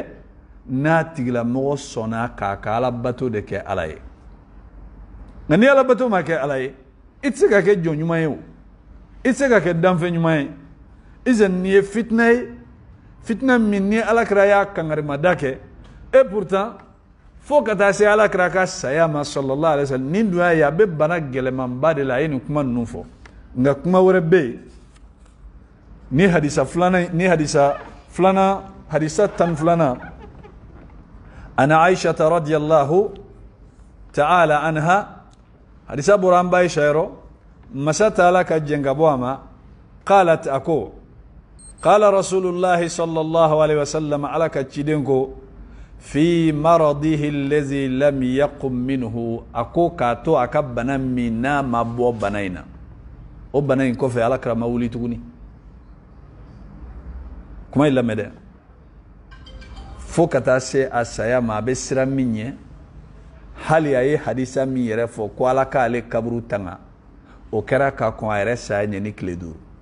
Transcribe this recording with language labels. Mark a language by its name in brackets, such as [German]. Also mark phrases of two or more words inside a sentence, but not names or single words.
[Bambara] n'a tigilamɔgɔ sɔnna k'a ka ala bato de kɛ ala ye nka ni ala bato ma kɛ ala ye i tɛ se ka kɛ jɔn ɲuman ye o i tɛ se ka kɛ danfɛn ɲuman ye izan nin ye fitina ye fitina min ni alakira y'a kangarimada kɛ [French] et pourtant [Bambara] fo ka taa se alakira ka saya ma [Arabic] صلى الله عليه وسلم [Bambara] nin dun y'a ye a bɛ bana gɛlɛmanba de la a ye nin kuma ninnu fɔ nka kuma wɛrɛ bɛ yen ni hadisa tan filanan ana Aisha [Arabic] رضي الله تعالى عنها [Bambara] hadisa bɔra an ba Aisha yɔrɔ masa taala ka jɛn ka bɔ a ma qalat ako [Arabic] قال رسول الله صلى الله عليه وسلم [Bambara] ala ka ciden ko [Arabic] في مرضه الذي لم يقم منه [Bambara] ako ka to aka bana min n'a ma bɔ bana in na o bana in kɔfɛ alakira ma wuli tuguni kuma in lamɛn dɛ fo ka taa se a saya ma a bɛ siran min ɲɛ hali a ye hadisa min yɛrɛ fɔ ko ala k'ale kaburu tanga o kɛra ka kɔn a yɛrɛ saya ɲɛ ni tile 5